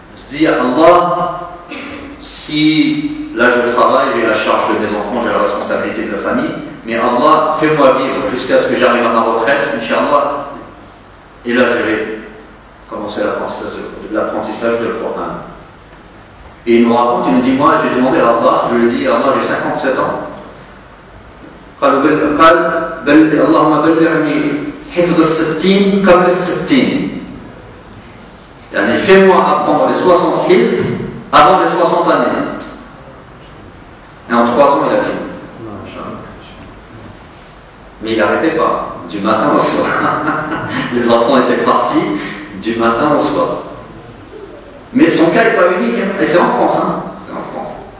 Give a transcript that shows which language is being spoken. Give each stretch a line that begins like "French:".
French: Se dire, Allah, si là je travaille, j'ai la charge de mes enfants, j'ai la responsabilité de la famille, mais Allah, fais-moi vivre jusqu'à ce que j'arrive à ma retraite, Inch'Allah, et là je vais commencer l'apprentissage de Coran. Et il nous raconte, il nous dit, moi j'ai demandé à Allah, je lui ai dit, Allah j'ai 57 ans.
Arabic: اللهم بلغني حفظ الستين قبل الستين. يعني
French: fais-moi apprendre les 60 hizb avant les 60 années. Et en 3 ans il a fini. Mais il n'arrêtait pas, du matin au soir. Les enfants étaient partis du matin au soir. Mais son cas n'est pas unique, hein. Et c'est en France, hein. C'est en France.